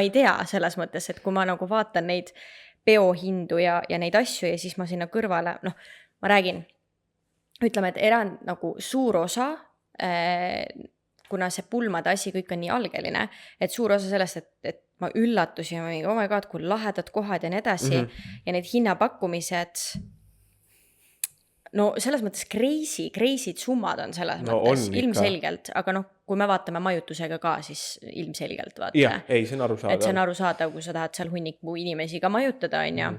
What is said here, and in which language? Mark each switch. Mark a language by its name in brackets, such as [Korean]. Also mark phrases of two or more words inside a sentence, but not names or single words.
[Estonian] ei tea selles mõttes, et kui ma nagu vaatan neid peohindu ja neid asju ja siis ma sinna kõrvale, noh, ma räägin, ütleme, et erand nagu suur osa, kuna see pulmade asi kõik on nii algeline, et suur osa sellest, et ma üllatusin, [English] oh my god, [Estonian] kui lahedad kohad ja nii edasi ja need hinnapakkumised, no selles mõttes crazy'd summad on selles mõttes ilmselgelt, aga noh, kui me vaatame majutusega ka, siis ilmselgelt vaata. Jah, ei, see on arusaadav. Et see on arusaadav, kui sa tahad seal hunniku inimesi ka majutada, on ja.